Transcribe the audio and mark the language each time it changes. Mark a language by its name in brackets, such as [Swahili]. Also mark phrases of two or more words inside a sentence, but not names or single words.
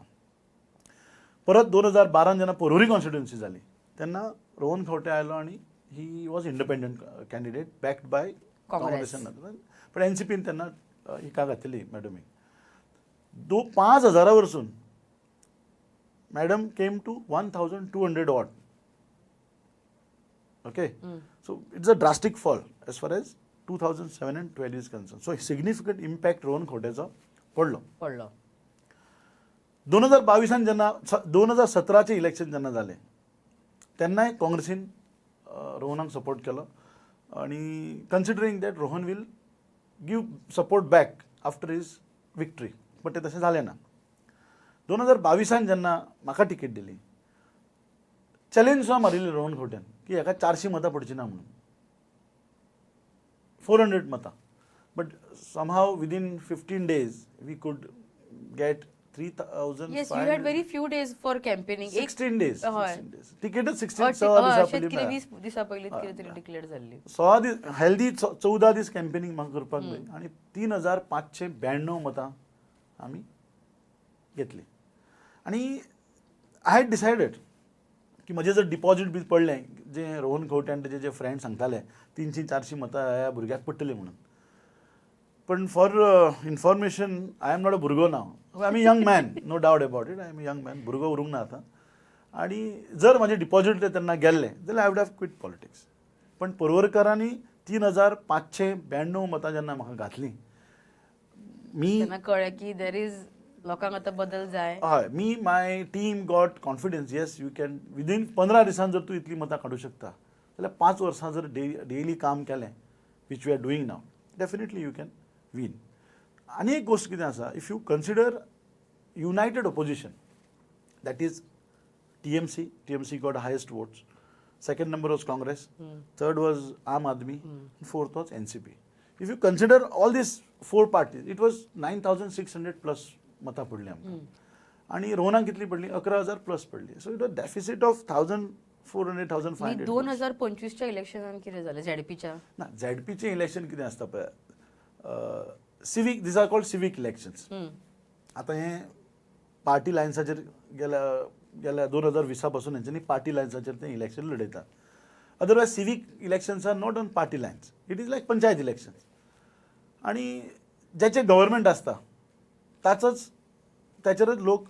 [Konkani] परत 2012 जेन्ना पोरुरी कॉन्स्टिट्युएन्सी जाली तेन्ना रोहन खंवटे आयलो आनी [English] he was independent candidate backed by [Konkani] काँग्रेस. पण NCPन तेन्ना हिका घातली मॅडमीक. [English] 5000 वरसून madam came to 1200 odd. okay, so it's a drastic fall as far as 2007 and 12 is concern. so significant impact [Konkani] रोहन खंवटेचो पडलो. 2022 जेन्ना 2017चे इलेक्शन जेन्ना जालें तेन्नाय काँग्रेसीन रोहनाक सपोर्ट केलो आणि [English] considering that Rohan will give support back after his victory. [Konkani] बट ते तशें जालें ना. 2022 जेन्ना म्हाका टिकेट दिली, चॅलेंज सुद्दां मारिल्ली रोहन खंवट्यान की हेका 400 मतां पडची ना म्हणून, 400 मतां. [English] but somehow within 15 days we could get 3000. yes, you had very few days for campaigning. 16 days. [Konkani] तिकेटच 16 20 दिसा पयलीं कितें तरी डिक्लेअर जाल्ली. 16 दीस हेल्दी 14 दीस कॅम्पेनिंग म्हाका करपाक जाय आनी 3592 मतां आमी घेतली. आनी [English] I had decided [Konkani] की म्हजें जर डिपॉझीट बी पडलें, जें रोहन खंवटे आनी तेजे जे फ्रेंड सांगताले 300-400 मतां ह्या भुरग्याक पडटलीं म्हणून. [English] पण for information, I am not a भुरगो now. I am a young man, no doubt about it. I am a young man, [Konkani] भुरगो उरूंक ना आतां. आनी जर म्हाजें डिपॉझीट तेन्ना गेल्लें जाल्यार [English] I would have quit politics. [Konkani] पण पर्वरकरांनी 3592 मतां जेन्ना म्हाका घातलीं, मी तेन्ना कळ्ळें की [English] there is [Konkani] लोकांक आतां बदल जाय. हय, मी [English] my team got confidence. Yes, you can [Konkani] विदीन 15 दिसान जर तूं इतली मतां काडूंक शकता जाल्यार 5 वर्सां जर डेली काम केलें, [English] which we are doing now, definitely you can win. [Konkani] आनी एक गोश्ट कितें आसा, [English] if you consider united opposition, that is TMC got highest votes. Second number was Congress, third was Aam Aadmi, fourth was NCP. If you consider all these 4 parties, it was 9600 plus [Konkani] मतां पडली आमकां. आनी रोहनाक कितली पडली? 11000 प्लस पडली. [English] so it was deficit of 1400-1500. [Konkani] 2025च्या इलेक्शनान कितें जालें झेडपीच्या? ना, झेडपीचें इलेक्शन कितें आसता पळय, सिवीक, [English] these are called civic elections. [Konkani] आतां हें पार्टी लायन्साचेर गेल्या 2020 पासून हेंच्यांनी पार्टी लायन्साचेर तें इलेक्शन लडयता. [English] otherwise civic elections are not on party lines. it is like panchayat elections. [Konkani] आनी जेचें गव्हर्मेंट आसता त्याचेरच लोक